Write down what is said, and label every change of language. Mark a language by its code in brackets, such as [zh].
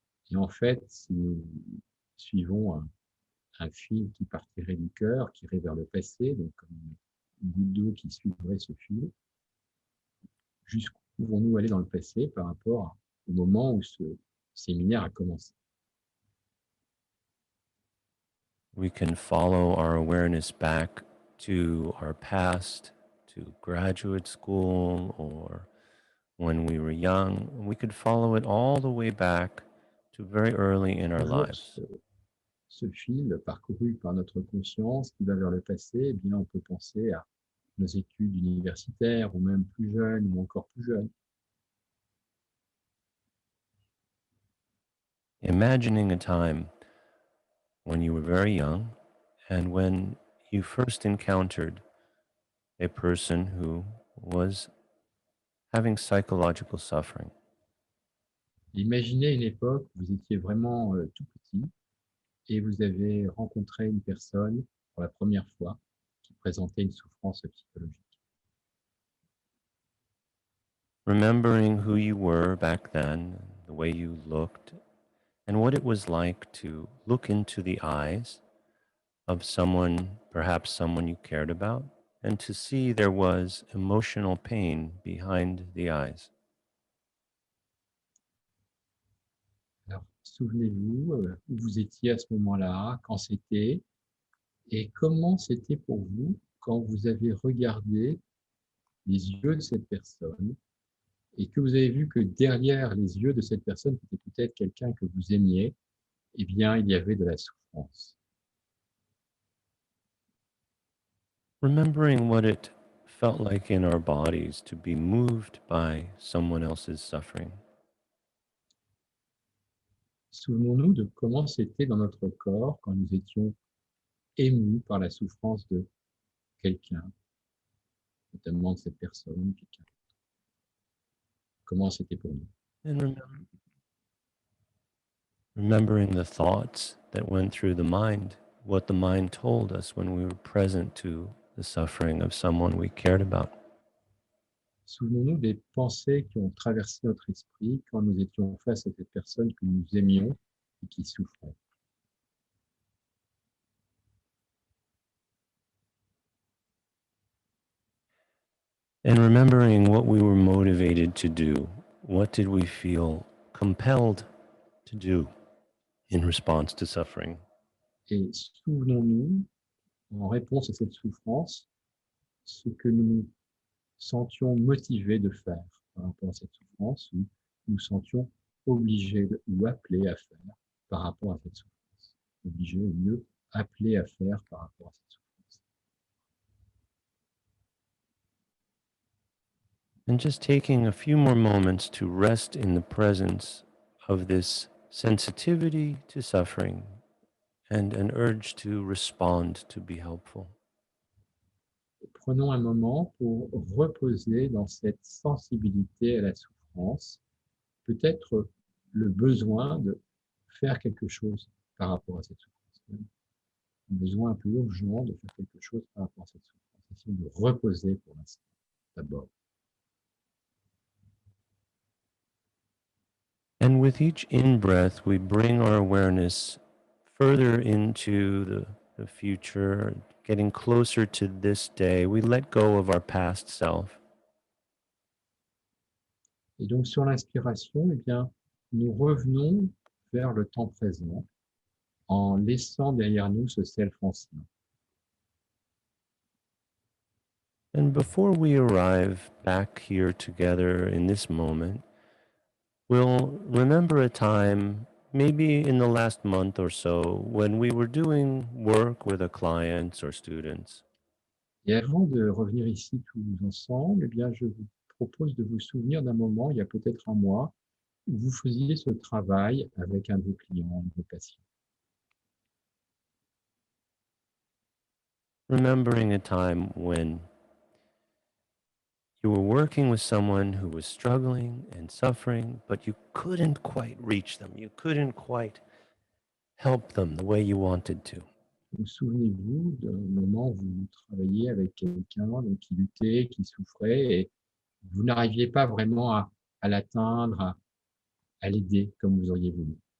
[fr] Et en fait, si nous suivons un fil qui partirait du cœur, qui irait vers le passé, donc comme une goutte d'eau qui suivrait ce fil, jusqu'où pouvons-nous aller dans le passé par rapport au moment où ce séminaire a commencé? [en] We can follow our awareness back to our past, to graduate school, or when we were young. We could follow it all the way back to very early in our [fr] Toujours [en] lives. [fr] ce fil parcouru par notre conscience qui va vers le passé, eh bien, on peut penser à nos études universitaires ou même plus jeunes ou encore plus jeunes. [en] Imagining a time when you were very young and when you first encountered a person who was having psychological suffering. [fr] Imaginez une époque où vous étiez vraiment tout petit et vous avez rencontré une personne pour la première fois qui présentait une souffrance psychologique. [en] Remembering who you were back then, the way you looked, and what it was like to look into the eyes of someone, perhaps someone you cared about, and to see there was emotional pain behind the eyes. [fr] Alors, souvenez-vous où vous étiez à ce moment-là, quand c'était, Et comment c'était pour vous quand vous avez regardé les yeux de cette personne et que vous avez vu que derrière les yeux de cette personne, qui était peut-être quelqu'un que vous aimiez, eh bien, il y avait de la souffrance. [en] Remembering what it felt like in our bodies to be moved by someone else's suffering. [fr] Souvenons-nous de comment c'était dans notre corps quand nous étions émus par la souffrance de quelqu'un, notamment de cette personne, quelqu'un. Comment c'était pour nous. [en] And remembering the thoughts that went through the mind, what the mind told us when we were present to the suffering of someone we cared about. [fr] Souvenons-nous des pensées qui ont traversé notre esprit quand nous étions face à cette personne que nous aimions et qui souffrait. [en] And remembering what we were motivated to do, what did we feel compelled to do in response to suffering? [fr] Et souvenons-nous, en réponse à cette souffrance, ce que nous nous sentions motivés de faire par rapport à cette souffrance, ou nous sentions obligés ou appelés à faire par rapport à cette souffrance. Obligés, ou mieux, appelés à faire par rapport à cette souffrance. [en] And just taking a few more moments to rest in the presence of this sensitivity to suffering and an urge to respond to be helpful. [fr] Prenons un moment pour reposer dans cette sensibilité à la souffrance, peut-être le besoin de faire quelque chose par rapport à cette souffrance. Un besoin un peu urgent de faire quelque chose par rapport à cette souffrance. Essayons de reposer pour l'instant, d'abord. [en] And with each in-breath, we bring our awareness further into the future, getting closer to this day. We let go of our past self. [fr] Et donc, sur l'inspiration, eh bien, nous revenons vers le temps présent en laissant derrière nous ce self ancien. [en] And before we arrive back here together in this moment, we'll remember a time, maybe in the last month or so, when we were doing work with our clients or students. [fr] Et avant de revenir ici tous ensemble, eh bien, je vous propose de vous souvenir d'un moment, il y a peut-être un mois, où vous faisiez ce travail avec un de vos clients, un de vos patients. [en] Remembering a time when you were working with someone who was struggling and suffering, but you couldn't quite reach them. You couldn't quite help them the way you wanted to. [fr] Donc, souvenez-vous d'un moment où vous travailliez avec quelqu'un donc, qui luttait, qui souffrait, et vous n'arriviez pas vraiment à l'atteindre, à l'aider comme vous auriez voulu.